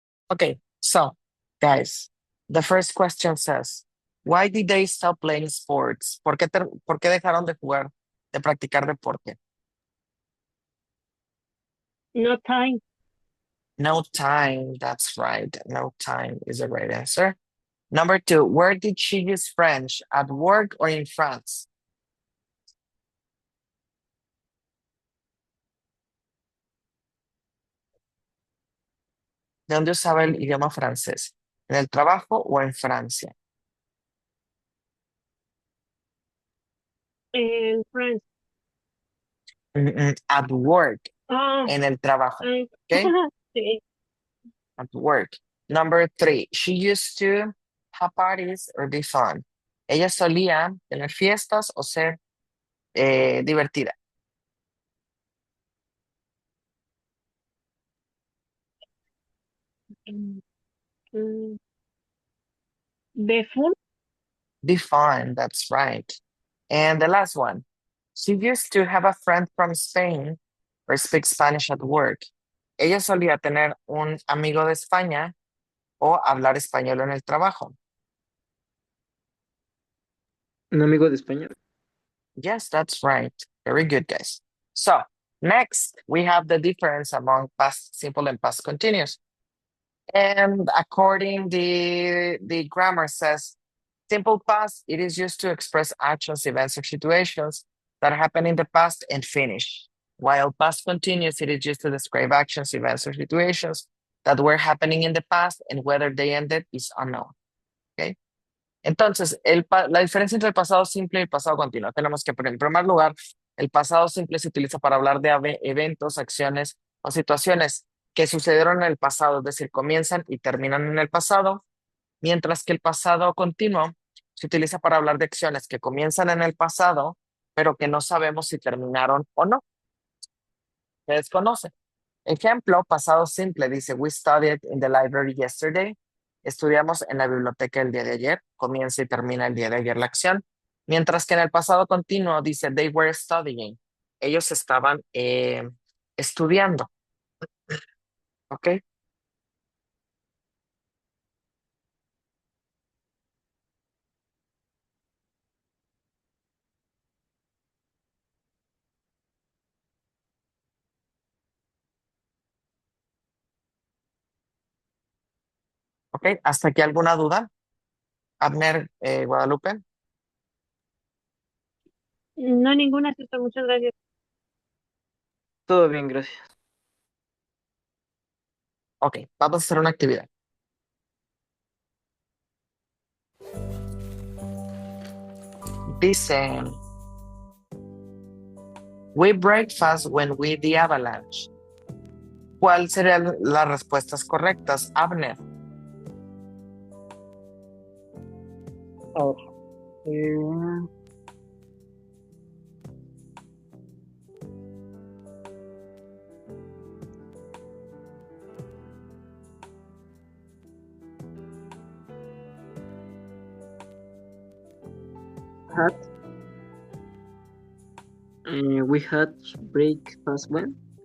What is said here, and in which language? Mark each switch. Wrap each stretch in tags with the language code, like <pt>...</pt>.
<en>Okay, so guys, the first question says, why did they stop playing sports?</en> <es>¿Por qué dejaron de jugar, de practicar deporte?</es> <en>No time. No time, that's right. No time is the right answer. Number 2, where did she use French? At work or in France?</en> <es>¿De dónde usaba el idioma francés? ¿En el trabajo o en Francia? En France.</es> <en>At work, Ah,</en> <es>en el trabajo. ay,</es> <en>Okay?</en> <es>sí.</es> <en>At work. Number 3, she used to have parties or be fun.</en> <es>Ella solía tener fiestas o ser divertida. Mm, mm, De full.</es> <en>Be fun, that's right. And the last one, she used to have a friend from Spain or speak Spanish at work.</en> <es>Ella solía tener un amigo de España o hablar español en el trabajo. Un amigo de España.</es> <en>Yes, that's right. Very good, guys. So next, we have the difference among past simple and past continuous. And according the grammar says, simple past, it is used to express actions, events, or situations that happen in the past and finish. While past continuous, it is used to describe actions, events, or situations that were happening in the past and whether they ended is unknown. Okay.</en> <es>Entonces, la diferencia entre el pasado simple y el pasado continuo. Tenemos que, en primer lugar, el pasado simple se utiliza para hablar de eventos, acciones o situaciones que sucedieron en el pasado, es decir, comienzan y terminan en el pasado, mientras que el pasado continuo se utiliza para hablar de acciones que comienzan en el pasado, pero que no sabemos si terminaron o no. Se desconoce. Ejemplo, pasado simple, dice,</es> <en>we studied in the library yesterday.</en> <es>Estudiamos en la biblioteca el día de ayer. Comienza y termina el día de ayer la acción. Mientras que en el pasado continuo dice,</es> <en>they were studying.</en> <es>Ellos estaban estudiando. ¿Ok? ¿Ok? ¿Hasta aquí alguna duda? Abner, Guadalupe. No, ninguna, cierto. Muchas gracias. Todo bien, gracias. Ok, vamos a hacer una actividad. Dice,</es> <en>we break fast when we the avalanche.</en> <es>¿Cuál serían las respuestas correctas, Abner? A ver, eh,</es> <en>had we had breakfast when?</en>